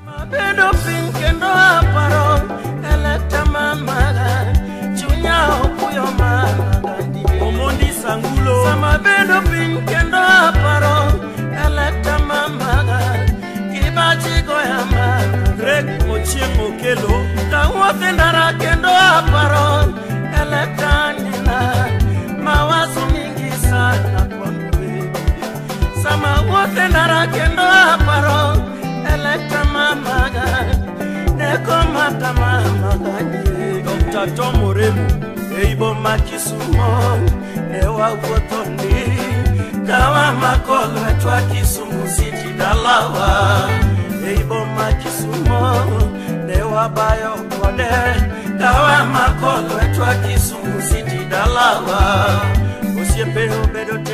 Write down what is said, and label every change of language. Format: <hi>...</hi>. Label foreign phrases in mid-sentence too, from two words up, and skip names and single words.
<luo>bedo piny kendo aparo eleta mamaga chunya okuyo mamaga Omondi Sangulo sama bedo piny kendo aparo eleta mamaga kibachi goya mamaga Greg Ochieng Okelo kawuotho e ndara kendo aparo eleta</luo> <sw>nina mawazo mingi sana</sw> <luo>sama wuotho e ndara kendo aparo eleta mamaga neko mata mamaga Dr. Tom Oremo ei boma Kisumo ne wawuotho ni kawa mako lwetwa Kisumu City dalawa ei boma Kisumo ne wabayo kode kawa mako lwetwa Kisumu City dalawa osiepe obedo</luo>